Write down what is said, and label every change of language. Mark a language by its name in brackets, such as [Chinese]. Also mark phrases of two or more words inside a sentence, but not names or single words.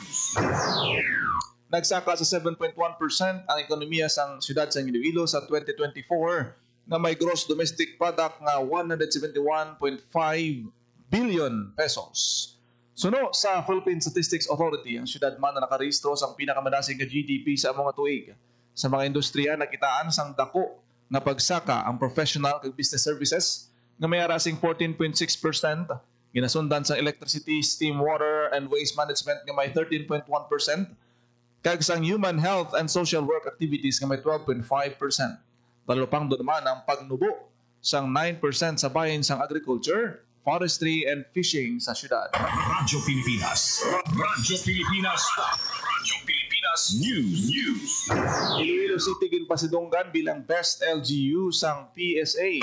[Hiligaynon] Nagsaka sa 7.1% ang ekonomiya sang siyudad sa Iloilo sa 2024 na may [English] gross domestic product [Hiligaynon] nga 171.5 billion pesos. Suno sa Philippine Statistics Authority, ang siyudad man na nakarehistro sa pinakamadasig nga GDP sa mga tuig. Sa mga industriya, nakitaan sang dako nga pagsaka ang professional kag [English] business services [Hiligaynon] nga may arasing 14.6%, ginasundan sa [English] electricity, steam, water, and waste management [Hiligaynon] nga may 13.1%, kag sang [English] human health and social work activities [Hiligaynon] nga may 12.5%. Talupang doon naman ang pagnubo sang 9% sa bahin sang [English] agriculture, forestry, and fishing [Hiligaynon] sa syudad. Radyo Pilipinas News. Iloilo City ginpasidunggan bilang [English] Best LGU [Hiligaynon] sang PSA.